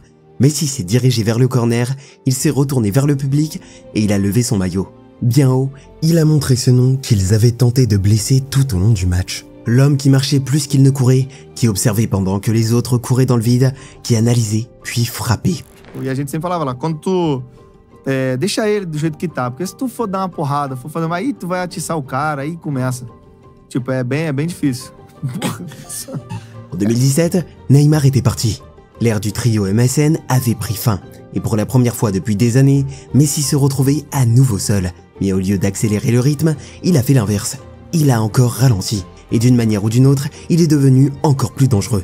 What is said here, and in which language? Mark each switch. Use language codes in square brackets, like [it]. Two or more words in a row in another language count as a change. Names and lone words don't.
[fr] Messi s'est dirigé vers le corner, il s'est retourné vers le public et il a levé son maillot. Bien haut, il a montré ce nom qu'ils avaient tenté de blesser tout au long du match. L'homme qui marchait plus qu'il ne courait, qui observait pendant que les autres couraient dans le vide, qui analysait puis frappait. [pt] E a gente sempre falava lá, quando tu deixa ele do jeito que tá, porque se tu for dar uma porrada, for fazer aí tu vai atiçar o cara, aí começa. Tipo, é bem difícil. [fr] En 2017, Neymar était parti. L'ère du trio MSN avait pris fin. Et pour la première fois depuis des années, Messi se retrouvait à nouveau seul. Mais au lieu d'accélérer le rythme, il a fait l'inverse. Il a encore ralenti. Et d'une manière ou d'une autre, il est devenu encore plus dangereux.